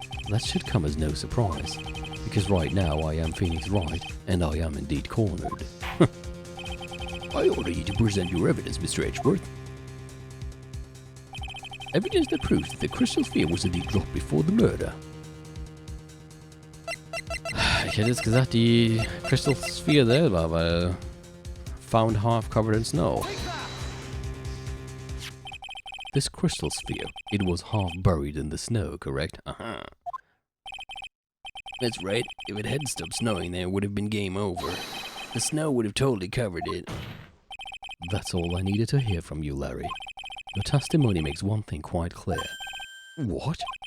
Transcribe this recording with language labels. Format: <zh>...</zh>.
<en>That should come as no surprise, because right now I am Phoenix Wright, and I am indeed cornered. I order you to present your evidence, Mr. Edgeworth. Evidence that proves that the crystal sphere was indeed dropped before the murder.</en> <de>Ich hätte jetzt gesagt, die Crystal Sphere selber, weil</de> <en>found half covered in snow. This crystal sphere, it was half buried in the snow, correct? That's right. If it hadn't stopped snowing, then it would have been game over. The snow would have totally covered it. That's all I needed to hear from you, Larry. Your testimony makes one thing quite clear. What?</en>